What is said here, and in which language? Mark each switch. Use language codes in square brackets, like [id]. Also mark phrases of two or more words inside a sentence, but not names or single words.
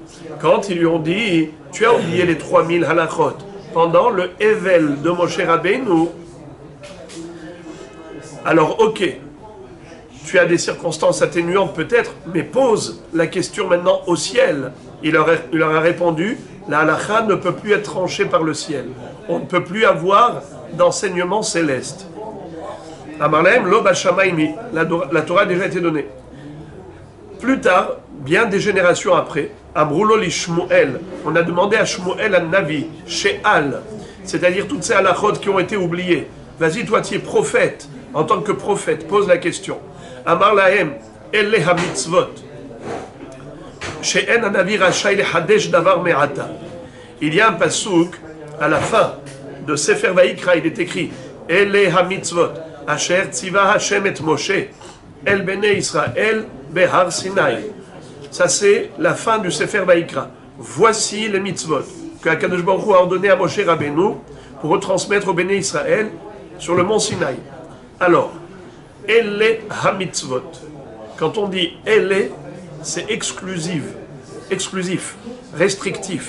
[fr] Quand ils lui ont dit, tu as oublié les 3000 halachot pendant le Evel de Moshe Rabbeinu, alors ok, tu as des circonstances atténuantes peut-être, mais pose la question maintenant au ciel. Il leur a répondu, la halakha ne peut plus être tranchée par le ciel. On ne peut plus avoir d'enseignement céleste. [he] אמר להם לא בשמים, [fr] la Torah a déjà été donnée. Plus tard, bien des générations après, [he] אמרו לו לשמואל, [fr] on a demandé à Shmuel un Navi, She'al, c'est-à-dire toutes ces halachot qui ont été oubliées. Vas-y, toi, tu es prophète. En tant que prophète, pose la question. [he] אמר להם אלה המצוות שאין הנביא רשאי לחדש דבר מעתה. [fr] Il y a un pasouk à la fin de Sefer Vayikra, il est écrit [he] אלה המצוות. אשר צוה השם את משה אל בני ישראל בהר סיני. [fr] Ça c'est la fin du Sefer Vayikra. Voici les mitzvot que [he] הקדוש ברוך הוא [fr] a ordonné à Moshe Rabbeinu pour retransmettre au Béné Israël sur le mont Sinaï. [he] Alors, אלה המצוות. [fr] Quand on dit elle, c'est exclusif, restrictif.